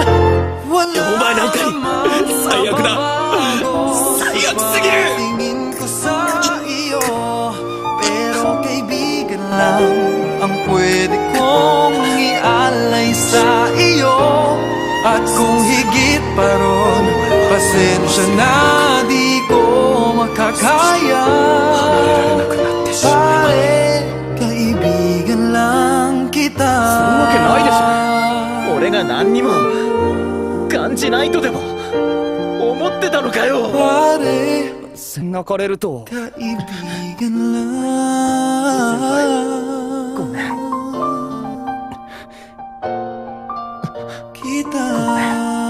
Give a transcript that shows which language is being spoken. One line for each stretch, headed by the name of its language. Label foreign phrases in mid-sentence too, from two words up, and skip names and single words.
Filipino: Wala namang mababago sa pagtingin ko sa iyo, pero kaibigan lang ang pwede kong ialay sa iyo. At kung higit pa ron, pasensya na, di ko makakaya. Pare, kaibigan lang kita.
Japanese: そんなわけないでしょ。俺が何にも感じないとでも思ってたのかよ。
Filipino: Pare,
Japanese: 泣かれると
Filipino: kaibigan lang
Japanese: ごめん
Filipino: kita.